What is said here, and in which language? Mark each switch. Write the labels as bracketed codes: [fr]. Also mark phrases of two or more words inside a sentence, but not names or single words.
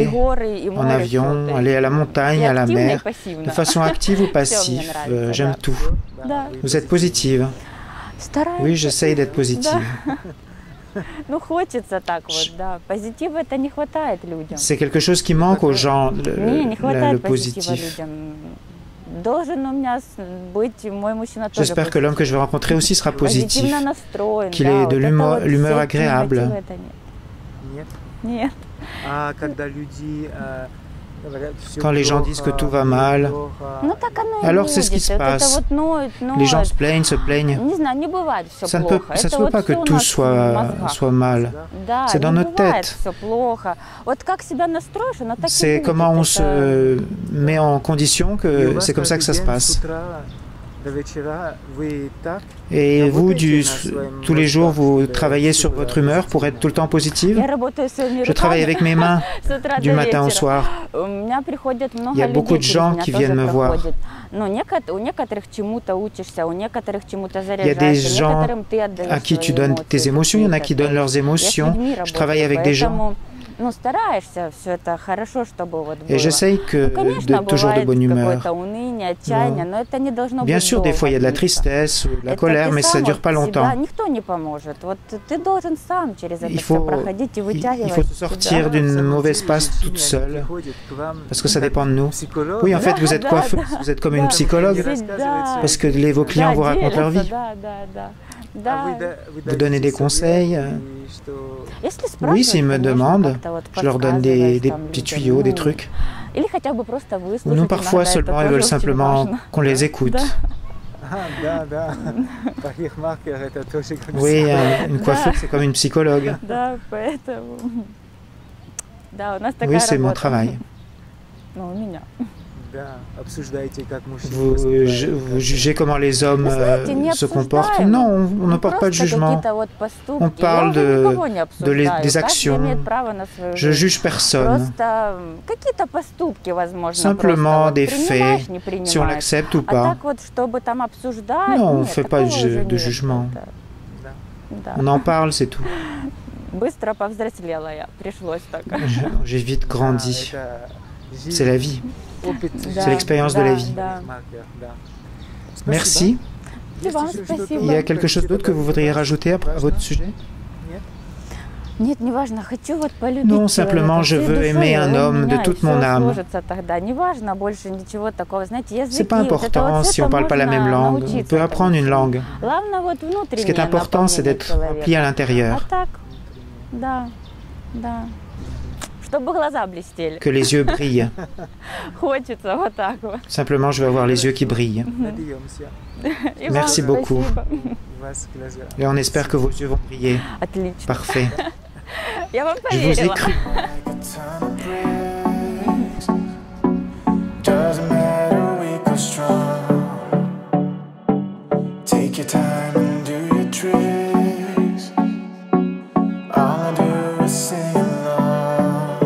[ru] горы, и [fr] en [ru] море, [fr] avion, [ru] всё, то [fr] aller à la [ru] есть [fr] montagne, [ru] и [fr] à la [ru] активно, и [fr] mer, [ru] пассивно. [fr] de façon active ou [ru] Всё мне [fr] passive. [ru] нравится, [fr] J'aime [ru] да. [fr] tout. [ru] Да. [fr] Vous êtes positive. [ru] Стараюсь. [fr] Oui, j'essaye d'être positive. [ru] Да. Ну, хочется так вот, да. Позитива это не хватает людям. [fr] C'est quelque chose qui manque aux gens, [ru] Не [fr] le [ru] хватает позитива [fr] positif. [ru] людям. Должен у меня быть мой мужчина тоже [fr] J'espère que l'homme que je vais rencontrer aussi sera positif, [ru] позитивно настроен, [fr] qu'il [ru] да, [fr] ait [ru] вот [fr] de [ru] это [fr] l'humeur [ru] вот [fr] l'humeur [ru] все [fr] agréable. [ru] негатива, это нет. Нет? Нет. А когда люди говорят, всё [fr] Quand les gens disent que tout va mal, [ru] плохо, Ну так оно и [fr] alors c'est ce qui [ru] будет. [fr] se [ru] Вот это [fr] passe. [ru] вот ноют, [fr] Les gens [ru] ноют. [fr] se plaignent. [ru] Не знаю, не бывает все [fr] Ça ne [ru] плохо. [fr] ça [ru] Это [fr] se peut [ru] вот [fr] pas que [ru] всё у [fr] tout [ru] нас в мозгах. [fr] soit mal. [ru] Да, [fr] c'est dans [ru] не [fr] notre [ru] бывает [fr] tête. [ru] все плохо. Вот как себя настроишь, оно так и [fr] C'est [ru] будет. [fr] comment on [ru] Это- [fr] se met en condition [ru] и у [fr] que [ru] вас [fr] c'est comme ça que ça se [ru] каждый день [fr] passe. [ru] с утра до вечера вы так [fr] Et vous, [ru] работаете на своем [fr] tous les jours, vous [ru] мозгах, [fr] travaillez [ru] чтобы [fr] sur votre humeur pour être tout le temps positive. [ru] Я работаю своими [fr] Je travaille [ru] руками [fr] avec mes mains [ru] с утра [fr] du [ru] до [fr] matin au [ru] вечера. [fr] soir. [ru] У меня приходят много [fr] Il y a beaucoup [ru] людей [fr] de [ru] через [fr] gens [ru] меня [fr] qui [ru] тоже [fr] viennent me voir. [ru] проходят. Ну, у некоторых чему-то учишься, у некоторых чему-то [fr] Il y a des [ru] заряжаешься, [fr] gens [ru] некоторым ты отдаешь [fr] à qui tu [ru] свои [fr] donnes [ru] эмоции, [fr] tes émotions, il y en a qui [ru] какие-то. [fr] donnent leurs [ru] Я с [fr] émotions. [ru] людьми [fr] Je travaille [ru] работаю, [fr] avec des gens [ru] поэтому, ну, стараешься, все это хорошо, чтобы вот было. [fr] et j'essaye [ru] Ну, конечно, [fr] de toujours de [ru] бывает [fr] bonne humeur. [ru] какое-то уныние, отчаяние, но это не должно [fr] Bien [ru] быть [fr] sûr, des fois il y a de la [ru] долго [fr] tristesse, ou de la [ru] длиться. [fr] colère, [ru] Это [fr] mais [ru] ты [fr] ça [ru] сам [fr] ne dure [ru] от [fr] pas [ru] себя, [fr] longtemps. [ru] никто не поможет. Вот ты должен сам через это [fr] Il [ru] все [fr] faut, [ru] проходить и [fr] il [ru] вытягивать [fr] faut [ru] себя. [fr] sortir d'une mauvaise passe toute seule, parce que ça dépend de nous. Oui, en fait, vous êtes coiffeuse, vous êtes comme une psychologue, parce que vos clients vous racontent leur vie. [ru] Да. [fr] Vous donnez des conseils. [ru] Если [fr] Oui, [ru] спрашивают, [fr] s'ils me [ru] конечно, [fr] demandent, [ru] как-то вот [fr] je leur donne [ru] подсказываешь [fr] des [ru] там [fr] petits [ru] людям, [fr] tuyaux, des [ru] ну, [fr] trucs. [ru] Или хотя бы просто выслушать. [fr] Nous, parfois, [ru] иногда это [fr] seulement, ils [ru] тоже [fr] veulent [ru] очень [fr] simplement [ru] важно. [fr] qu'on les écoute. [ru] Да. Да. Парикмахер это тоже как [fr] Oui, une coiffeuse, c'est comme une psychologue. [ru] Да, поэтому... Да, у нас такая [fr] Oui, c'est mon [ru] работа. [fr] travail. [ru] Ну, у меня. Да, обсуждаете, как мужчина [fr] Vous, vous jugez comment les hommes [ru] Вы знаете, не [fr] se comportent. [ru] обсуждаем. [fr] Non, on ne [ru] Ну, [fr] porte pas de [ru] просто [fr] jugement. [ru] какие-то вот поступки. [fr] On parle [ru] Я уже [fr] de- [ru] никого не обсуждаю. [fr] des [ru] Каждый [fr] actions. [ru] имеет право на свою [fr] Je [ru] жизнь. [fr] juge personne. [ru] Просто какие-то поступки, возможно, [fr] Simplement [ru] просто [fr] des [ru] вот принимаешь, [fr] faits, [ru] не принимаешь. [fr] Si on l'accepte ou [ru] А [fr] pas. [ru] так вот, чтобы там обсуждать, [fr] Non, on [ru] нет, [fr] fait pas [ru] такого [fr] de [ru] уже [fr] de [ru] нет. [fr] jugement. [ru] Это- Да. Да. [fr] On en parle, c'est tout. [ru] Быстро повзрослела я, пришлось так. [fr] J'ai vite grandi. [ru] Это жизнь, [fr] C'est la vie. [ru] опыт Да, жизни. [fr] C'est l'expérience de la vie. [ru] Да. Парикмахер, да. [fr] Merci. [ru] И вам Есть еще спасибо. что-то? [fr] Il y a quelque chose d'autre que vous voudriez rajouter à votre sujet? [ru] Нет, неважно, хочу вот полюбить [fr] Non, [ru] человека [fr] simplement, je [ru] всей [fr] veux [ru] душой, [fr] aimer un [ru] и у [fr] homme de [ru] меня [fr] toute [ru] всё [fr] mon âme. [ru] сложится тогда. Неважно больше ничего такого. Знаете, языки, [fr] C'est pas [ru] вот это [fr] important [ru] вот [fr] si [ru] всё [fr] on [ru] это [fr] parle pas la [ru] можно [fr] même langue. On [ru] научиться [fr] peut apprendre [ru] этому [fr] une [ru] всему. [fr] langue. [ru] Главное вот [fr] Ce [ru] внутреннее [fr] qui est important, c'est [ru] наполнение [fr] d'être rempli à [ru] человека. [fr] l'intérieur, [ru] А так, да, да. Чтобы глаза блестели. [fr] que les yeux brillent. [ru] Хочется вот так вот. [fr] Simplement, je veux avoir les yeux qui brillent. [ru] Надеемся. И [fr] Merci [ru] вам [fr] beaucoup. [ru] спасибо. Вас глаза. [fr] Et on espère que vos yeux vont briller. [ru] Отлично. [fr] Parfait. [ru] Я вам [fr] Je vous ai [ru] поверила. [fr] cru. [en] Doesn't matter, weak or strong. Take your time and do your tricks. All I do is sing along.